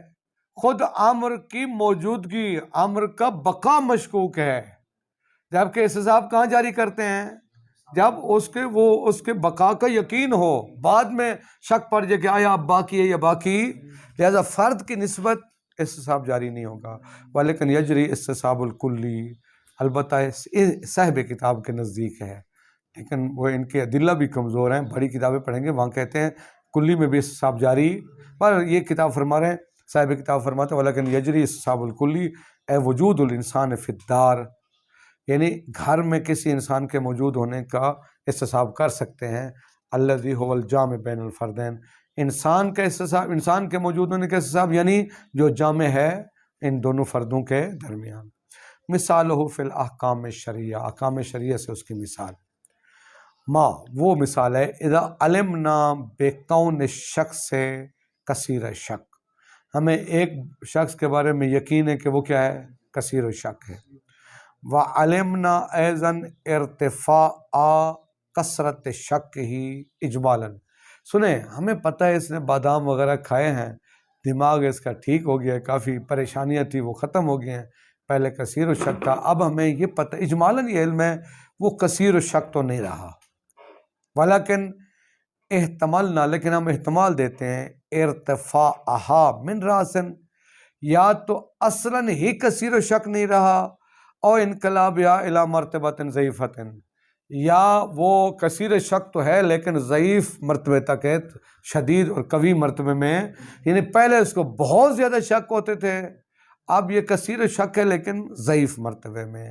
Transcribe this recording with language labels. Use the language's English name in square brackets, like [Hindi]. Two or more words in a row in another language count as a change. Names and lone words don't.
[Urdu] خود عمر کی موجودگی، عمر کا بقا مشکوک ہے، جبکہ استصحاب کہاں جاری کرتے ہیں؟ جب اس کے بقا کا یقین ہو، بعد میں شک پڑ جائے کہ آیا اب باقی ہے یا باقی، لہذا فرد کی نسبت استصحاب جاری نہیں ہوگا۔ [Arabic] ولیکن یجری استصحاب الکلی، [Urdu] البتہ صاحب کتاب کے نزدیک ہے، لیکن وہ ان کے ادلہ بھی کمزور ہیں، بڑی کتابیں پڑھیں گے وہاں کہتے ہیں کلی میں بھی استصحاب جاری، پر یہ کتاب فرما رہے ہیں، صاحب کتاب فرماتے ہیں [Arabic] ولیکن یجری استصحاب الکلی اے وجود الانسان فی الدار، [Urdu] یعنی گھر میں کسی انسان کے موجود ہونے کا استصحاب کر سکتے ہیں۔ [Arabic] الذی هو الجامع بین الفردین، [Urdu] انسان کا استصحاب، انسان کے موجود ہونے کا استصحاب یعنی جو جامع ہے ان دونوں فردوں کے درمیان۔ [Arabic] مثالہ فی الاحکام الشرعیہ، [Urdu] احکام شرعیہ سے اس کی مثال وہ مثال ہے [Arabic] اذا علمنا بکون الشخص کثیر الشک، [Urdu] ہمیں ایک شخص کے بارے میں یقین ہے کہ وہ کیا ہے؟ کثیر الشک ہے۔ [Arabic] وعلمنا ایضا ارتفاع کثرت شک ہی اجمالا، [Urdu] سنیں ہمیں پتہ ہے اس نے بادام وغیرہ کھائے ہیں، دماغ اس کا ٹھیک ہو گیا ہے، کافی پریشانیاں تھی وہ ختم ہو گئی ہیں، پہلے کثیر الشک تھا، اب ہمیں یہ پتہ اجمالاً یہ علم ہے وہ کثیر الشک تو نہیں رہا، [Arabic] ولیکن احتمالنا، [Urdu] لیکن ہم احتمال دیتے ہیں [Arabic] ارتفاعہا من راسن، [Urdu] یا تو اصلاً ہی کثیر الشک نہیں رہا، اور [Arabic] انقلاب یا الی مرتبۃ ضعیفۃ، [Urdu] یا وہ کثیر شک تو ہے لیکن ضعیف مرتبے تک ہے، شدید اور قوی مرتبے میں، یعنی پہلے اس کو بہت زیادہ شک ہوتے تھے، اب یہ کثیر شک ہے لیکن ضعیف مرتبے میں۔